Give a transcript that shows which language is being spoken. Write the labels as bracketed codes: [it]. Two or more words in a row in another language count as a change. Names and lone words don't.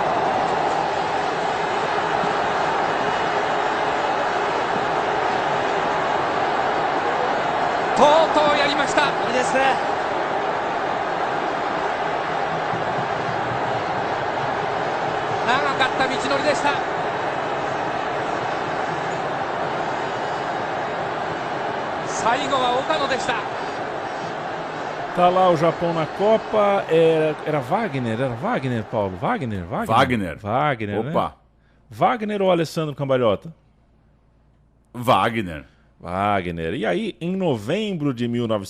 [ja] とうとうやりました。いいですね。長かった道のりでした。最後は岡野でした。 [pt] Tá lá o Japão na Copa. Era Wagner, Paulo? Wagner. Opa. Né? Wagner ou Alessandro Cambalhota? Wagner. E aí, em novembro de 1900...